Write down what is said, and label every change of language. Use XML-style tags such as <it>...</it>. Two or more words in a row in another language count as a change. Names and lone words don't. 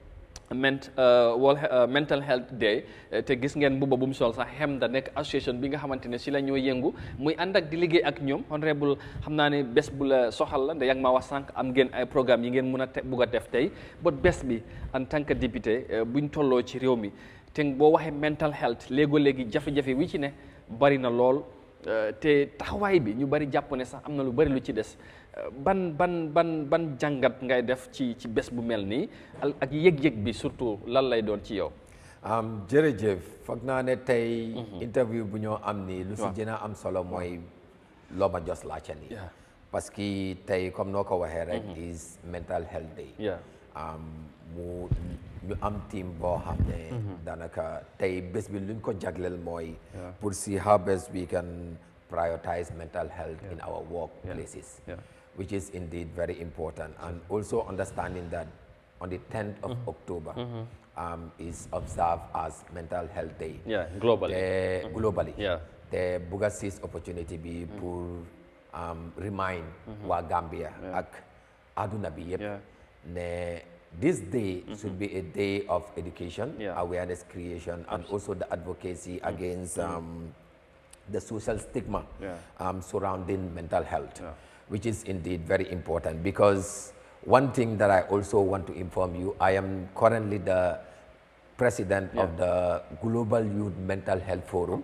<wo>Mental Health Day te gis ngeen mbuba bu mu sol sax HEMDA nekk association bi nga xamante ne si la ñoo yëngu muy ànd ak di liggéey ak ñoom honorable xam naa ne bés bu la soxal la nda yaa ngi maa wax sànq am ngeen ay programme yi ngeen mun a bugg a def tey bot bés bi</wo> <fr>en tant que</fr> <wo>député buñ tolloo ci réew mi te boo waxee</wo> <en>mental health</en> <wo>léegi jafe-jafe wi ci ne bari na lool te taxawaay bi ñu bari jàpp ne sax am na lu bari lu ci des ban jàngat ngay def ci bés bu mel nii ak yëg-yëg bi surtout lan lay doon ci yow. jërëjëf foog naa ne tey interview bu ñoo am nii lu si gën a am solo mooy loo ma jos laajte nii</wo> <fr>parce que</fr> <wo>tey comme noo ko waxee rek</wo> <en>is mental health day</en> <wo>ñu am team boo xam ne daanaka tey bés bi luñ ko jagleel mooy pour</wo> <en>see how best we can prioritize mental health in our workplaces which is indeed very important and also understanding that on the 10th of October is observed as mental health day globally</en> <wo>te bugga</wo> <en>seize opportunity</en> <wo>bi pour remind waa Gambia ak aduna bi yëpp ne</wo> <en>this day should be a day of education, awareness creation, and also the advocacy against the social stigma surrounding mental health, which is indeed very important. Because one thing that I also want to inform you, I am currently the president of the Global Youth Mental Health Forum.</en>